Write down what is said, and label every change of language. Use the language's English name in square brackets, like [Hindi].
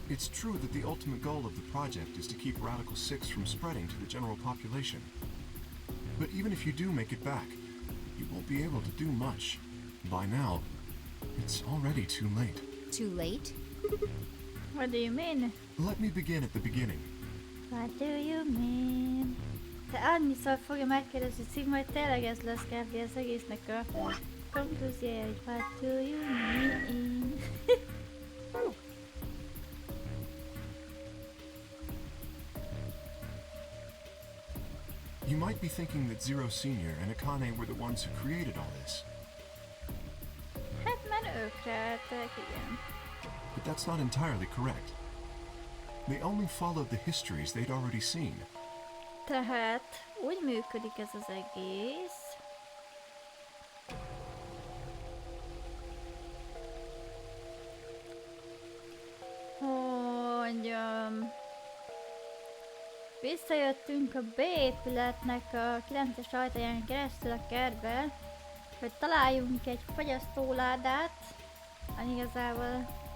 [English] It's true that the ultimate goal of the project is to keep Radical 6 from spreading to the general population. But even if you do make it back, you won't be able to do much. By now, it's already too late. Too late? What do you mean? Let me begin at the beginning. What do you mean? [Hungarian] Te annyiszor fogja megkérdezni Sigma, hogy tényleg ez lesz kb. Az egésznek a konklúziója, hogy [English] what do you mean? You might be thinking that Zero Senior and Akane were the ones who created all this. [Hungarian] Hát már ők kreálták, igen. [English] But that's not entirely correct. They only followed the histories they'd already seen. [Hungarian] Tehát úgy működik ez az egész, hogy visszajöttünk a B épületnek a 9-es ajtaján keresztül a kertbe, hogy találjunk egy fagyasztóládát, ami igazából